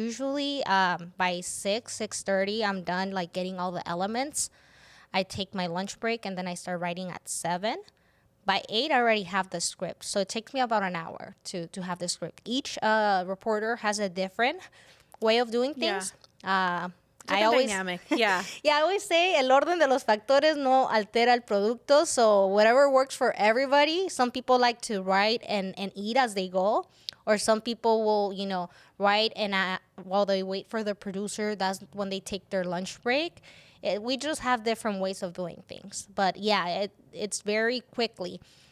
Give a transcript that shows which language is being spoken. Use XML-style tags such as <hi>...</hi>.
<en>Usually by 6:30, I'm done, like getting all the elements. I take my lunch break, and then I start writing at 7. By 8, I already have the script. So it takes me about an hour to have the script. Each reporter has a different way of doing things. I always, dynamic. Yeah. I always say</en> <es>el orden de los factores no altera el producto.</es> <en>So whatever works for everybody. Some people like to write and eat as they go, or some people will, write and while they wait for the producer, that's when they take their lunch break. We just have different ways of doing things. But yeah, it's very quickly.</en>